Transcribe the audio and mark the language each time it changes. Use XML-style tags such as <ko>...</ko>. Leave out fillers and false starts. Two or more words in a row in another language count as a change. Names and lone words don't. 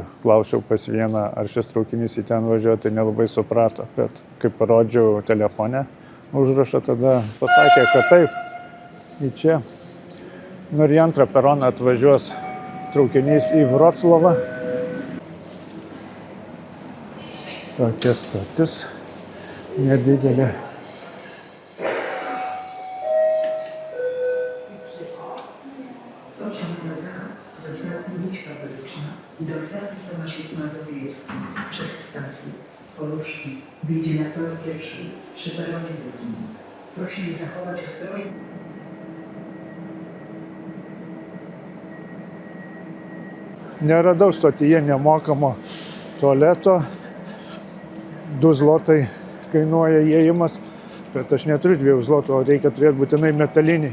<lt>Klausiau pas vieną, ar šis traukinys į ten važiuoja, tai nelabai suprato, bet kai parodžiau telefone užrašą, tada pasakė, kad taip, į čia. Ir į antrą peroną atvažiuos traukinys į Vroclavą. Tokia stotis nedidelė.</lt> <pl>Do stacji Tomaszów Mazowiecki przez stację Poluszki wyjdzie na tor pierwszy przy peronie drugim. Prosimy zachować ostrożność.</pl> <lt>Neradau stotyje nemokamo tualeto. 2 zlotai kainuoja įėjimas, bet aš neturiu 2 zlotų, o reikia turėti būtinai metaliniai.</lt>